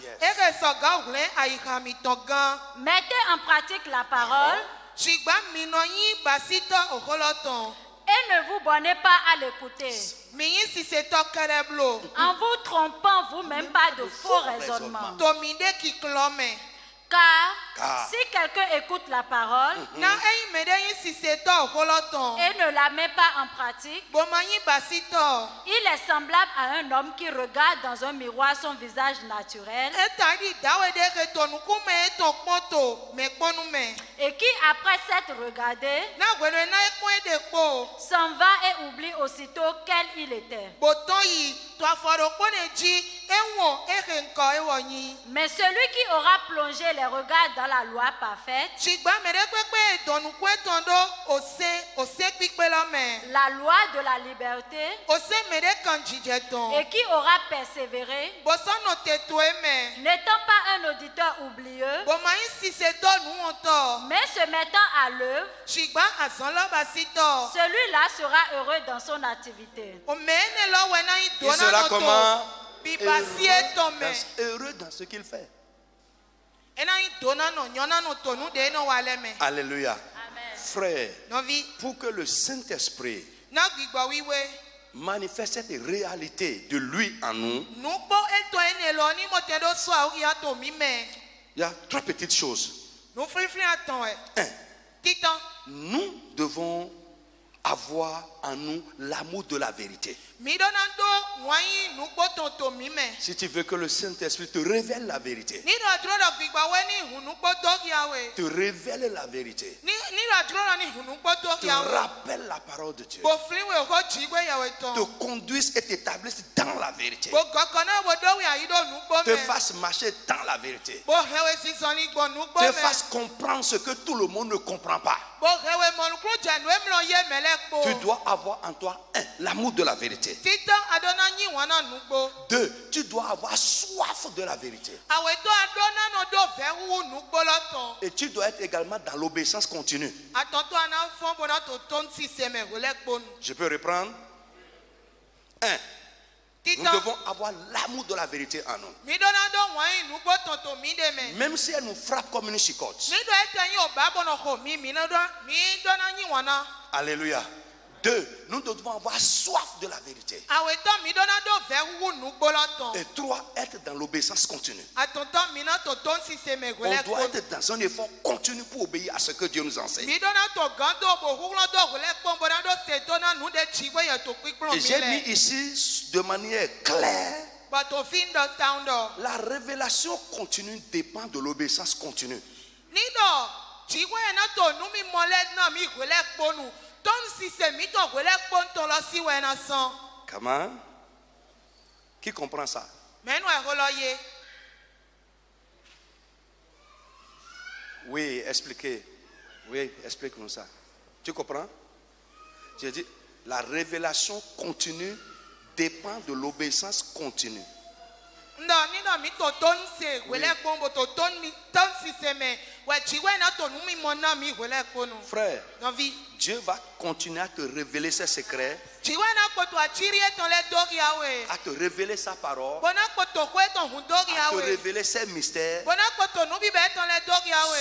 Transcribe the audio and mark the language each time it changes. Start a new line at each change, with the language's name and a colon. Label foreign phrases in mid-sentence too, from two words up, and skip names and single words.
French: Mettez en pratique la parole. Et ne vous bornez pas à l'écouter, en vous trompant vous-même pas de faux raisonnements. Car si quelqu'un écoute la parole
Fon: na eyi me ɖe yi si se tɔ holɔtɔn.
French: et ne la met pas en pratique,
Fon: Bomanyi basitɔ.
French: il est semblable à un homme qui regarde dans un miroir son visage naturel
Fon: Eta ɖi dawe ɖe ke tɔ nukume etɔ kpɔto me kpɔnu me.
French: et qui, après s'être regardé,
Fon: Na gbɛɖɔ na ekpɔe ɖe kpɔ.
French: s'en va et oublie aussitôt quel il était.
Fon: Botɔ yi tɔ afɔ ɖe kpɔ ne dzi ewɔ ehe ŋkɔ ewɔ nyi.
French: Mais celui qui aura plongé les regards dans la loi parfaite,
Fon: Tsigba me ɖe kpekpe dɔnuku etɔn ɖo ose kpikpe la me.
French: la loi de la liberté,
Fon: Ose me ɖe kan dzidzɛtɔn.
French: et qui aura persévéré,
Fon: Bosɔnɔ tetoe me.
French: n'étant pas un auditeur oublieux,
Fon: Bomanyi si se tɔ nuwɔtɔ.
French: mais se mettant à l'œuvre,
Fon: Tsigba azɔlɔ basitɔ.
French: celui-là sera heureux dans son activité.
Fon: Ome ne lɔ wɛ na yi do
French: Il sera
Fon: na nɔ
French: comment?
Fon: to. Bibasi etɔ me.
French: Heureux dans ce qu'il fait.
Fon: Ena yi do na nɔ nyɔ na nɔ to nu de nɔ wa lɛ me.
French: Alléluia. Amen. Frère,
Fon: Nɔvi.
French: pour que le Saint-Esprit
Fon: Na gbigbɔ wiwe.
French: manifeste cette réalité de lui en nous,
Fon: Nukpɔ etɔ ene lɔ ni mɔtɛ ɖo sɔ awo ya to mi me.
French: il y a trois petites choses.
Fon: Nuflifli atɔn ɛ.
French: Un,
Fon: Titan.
French: nous devons avoir en nous l'amour de la vérité.
Fon: Mi ɖo na do wɔnyi nukpɔ tɔn to mi me.
French: Si tu veux que le Saint-Esprit te révèle la vérité,
Fon: Ni ɖo adro ɖe gbigbɔwe ni hunukpɔ dɔgiawe.
French: te révèle la vérité,
Fon: Ni ɖo adro ɖe ni hunukpɔ
French: te
Fon: dɔgiawe.
French: rappelle la parole de Dieu,
Fon: Bofliwe ko dzigbe yawe
French: te
Fon: tɔn.
French: conduise et t'établisse dans la vérité,
Fon: Bo gɔkɔ na bo ɖo ayi ɖo nukpɔ
French: te
Fon: me.
French: fasse marcher dans la vérité,
Fon: Bo hewe sisɔni gbɔ nukpɔ
French: te
Fon: me.
French: fasse comprendre ce que tout le monde ne comprend pas.
Fon: Bo hewe mɔnukulu dzanu emlɔ ye me lɛ kpo.
French: Tu dois avoir en toi, un, l'amour de la vérité.
Fon: Titan adona nyi wɔna nugbo.
French: Deux, tu dois avoir soif de la vérité.
Fon: Awetɔ adona nɔ do vɛ wu nugbo lɔ tɔn.
French: Et tu dois être également dans l'obéissance continue.
Fon: Atɔtɔ ana fɔn bona to tɔn sise me wòle kponu.
French: Je peux reprendre? Un, nous
Fon: Titan
French: devons avoir l'amour de la vérité en nous.
Fon: mi dona do wɔnyi nugbo tɔn to mi de me.
French: Même si elle nous frappe comme une chicotte.
Fon: Mi do ete nyi o ba bɔnɔ xɔ mi ne do mi dona nyi wɔna.
French: Alléluia. Deux, nous devons avoir soif de la vérité.
Fon: Awetɔ mi dona do vɛ wu nugbo lɔ tɔn.
French: Et trois, être dans l'obéissance continue.
Fon: Atɔtɔ mi na to tɔn sise me
French: On
Fon: wòle
French: doit
Fon: kponu.
French: être dans un effort continu pour obéir à ce que Dieu nous enseigne.
Fon: Mi dona to gan do bo huglɔ do wòle kpɔn bona do se dona nu de tsigbe ye to kpikplɔ
French: Et
Fon: mi
French: j'ai mis
Fon: lɛ.
French: ici de manière claire,
Fon: Bato fi dɔ tan dɔ.
French: la révélation continue dépend de l'obéissance continue.
Fon: Ni dɔ tsigbe ye na to nu mi mɔ lɛ na mi wòle kpɔnu. Tɔn sise mi tɔ wòle kpɔn tɔ lɔ si wɛ na sɔn.
French: Comment? Qui comprend ça?
Fon: Mɛnu ɛho lɔ ye.
French: Oui, expliquez. Oui, explique-nous ça. Tu comprends? J'ai dit, la révélation continue dépend de l'obéissance continue.
Fon: Ndɔ ni dɔ mi to tɔn se wòle kpɔn bo to tɔn sise me wɛ tsigbe ye na to nu mi mɔ na mi wòle kpɔnu.
French: Frère,
Fon: Nɔvi.
French: Dieu va continuer à te révéler ses secrets,
Fon: Tsigbe na kpoto atsiri etɔn lɛ dɔgiawe.
French: à te révéler sa parole,
Fon: Bona kpoto ko etɔn hu
French: à te
Fon: dɔgiawe.
French: révéler ses mystères,
Fon: Bona kpoto nu bibɛ etɔn lɛ dɔgiawe.